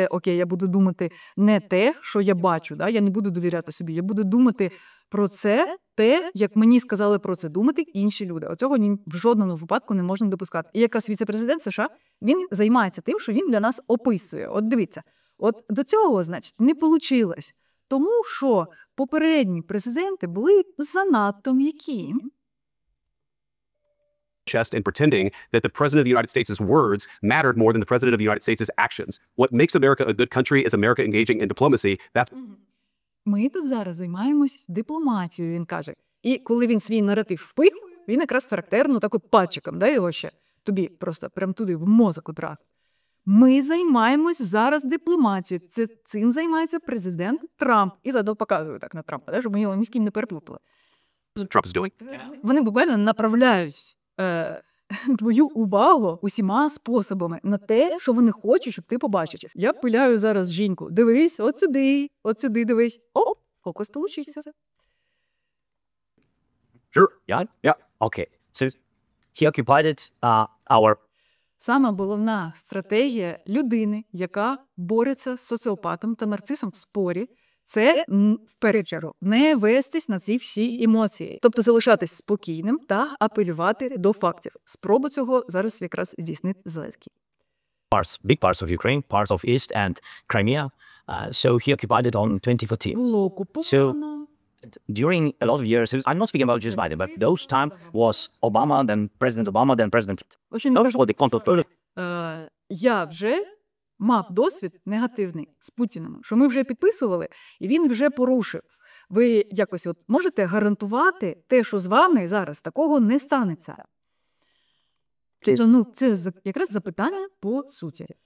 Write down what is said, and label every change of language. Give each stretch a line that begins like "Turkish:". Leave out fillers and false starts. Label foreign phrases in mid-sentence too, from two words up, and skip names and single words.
Ukrainian: Окей, я буду думати не те, що я бачу, да? Я не буду довіряти собі, я буду думати про це, те, як мені сказали про це думати інші люди. Оцього в жодному випадку не можна допускати. І якраз віце-президент США, він займається тим, що він для нас описує. От дивіться, от до цього, значить, не вийшло. Тому що попередні президенти були занадто м'які.
English: Chest and pretending that the president of the United States' words mattered more than the president of the United States' actions. What makes America a good country is America engaging in diplomacy. That's...
Ukrainian: Ми тут зараз займаємось дипломатією, він каже. І коли він свій наратив впихує, він якраз характерно так от пальчиком, да, його ще тобі просто прям туди в мозок одразу. Ми займаємось зараз дипломатією. Цим займається президент Трамп. І заодно показує так на Трампа, да, щоб ми його ні з ким не переплутали.
English: Trump is doing.
Ukrainian: Вони буквально направляють твою увагу усіма способами на те, що вони хочуть, щоб ти побачив. Я пиляю зараз жінку. Дивись, от сюди дивись. О, фокус получився.
English: Sure. Yeah. Okay. So he occupied our.
Ukrainian: Сама головна стратегія людини, яка бореться з соціопатом та нарцисом в спорі, це, в першу чергу, не вестись на ці всі емоції. Тобто залишатись спокійним та апелювати до фактів. Спробу цього зараз якраз здійснить Зеленський.
English: Big parts of Ukraine, parts of East and Crimea. So he occupied it on 2014.
Ukrainian: Було окуповано.
English: During a lot of years, I'm not speaking about just Biden, but those time was Obama, then President.
Ukrainian: Я вже мав досвід негативний з Путіним, що ми вже підписували, і він вже порушив. Ви якось от можете гарантувати те, що з вами зараз такого не станеться? Це якраз запитання по суті.